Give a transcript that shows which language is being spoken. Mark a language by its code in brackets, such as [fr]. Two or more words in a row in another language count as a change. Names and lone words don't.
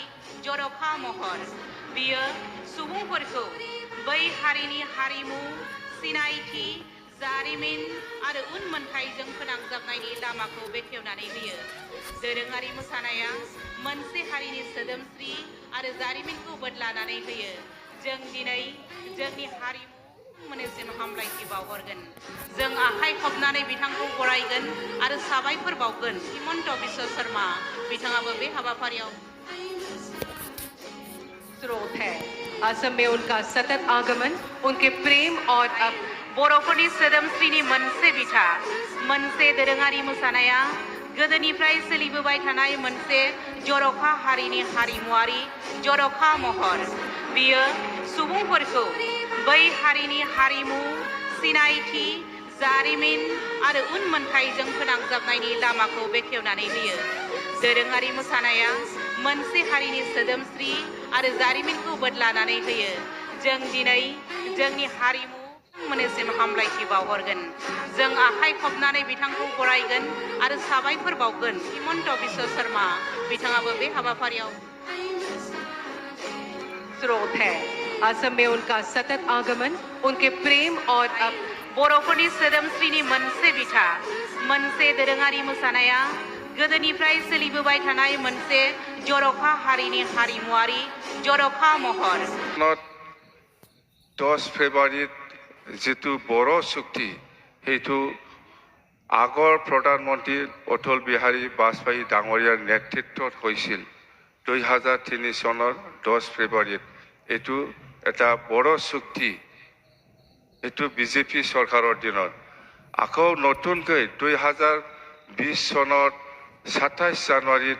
[brx] जर'खा महर बियो सुबुंफोरखौ बै हारिनि हारिमु सिनायथि जारिमिन आरो उनमोनथाइजों फोनांजाबनायनि लामाखौ बेखेवनानै होयो दोरोङारि मोसानाया मोनसे हारिनि सोदोमस्रि आरो जारिमिनखौ बदलानानै होयो जों दिनै जोंनि हारिमु मोननिसिम हामलायथि बावहरगोन जों आखाइ खबनानै बिथांखौ बरायगोन आरो साबायखर बावगोन हिमन्त बिश्व शर्मा बिथाङाबो बे हाबाफारियाव [hi] स्रोत है असम में उनका सतत आगमन उनके प्रेम और [brx] बर'फोरनि सोदोमस्रिनि मोनसे बिथा मोनसे दोरोङारि मोसानाया गोदोनिफ्राय सोलिबोबाय थानाय मोनसे जर'खा हारिनि हारिमुआरि जर'खा महर बियो सुबुंफोरखौ बै हारिनि हारिमु सिनायथि जारिमिन आरो उनमोनथाइजों फोनांजाबनायनि लामाखौ बेखेवनानै होयो दोरोङारि मोसानाया मोनसे हारिनि सोदोमस्रि आरो जारिमिनखौ बदलानानै होयो जों दिनै जोंनि हारिमु मोननिसिम हामलायथि बावहरगोन जों आखाइ खबनानै बिथांखौ बरायगोन आरो साबायखर बावगोन हिमन्त बिश्व शर्मा बिथाङाबो बे हाबाफारियाव [hi] स्रोत है असम में उनका सतत आगमन उनके प्रेम और [brx] बर'फोरनि सोदोमस्रिनि मोनसे बिथा मोनसे दोरोङारि मोसानाया गोदोनिफ्राय सोलिबोबाय थानाय मोनसे जर'खा हारिनि हारिमुआरि जर'खा महर [as] 10 ফেব্ৰুৱাৰীত [brx] जितु बर' चुक्ति [as] हेतु আগৰ প্ৰধানমন্ত্ৰী অটল বিহাৰী বাজপেয়ী ডাঙৰীয়াৰ নেতৃত্বত হৈছিল 2003 চনৰ 10 ফেব্ৰুৱাৰীত এইটো এটা বৰ চুক্তি এইটো বিজেপি চৰকাৰৰ দিনত আকৌ নতুনকৈ 2020 চনৰ 27 জানুৱাৰীত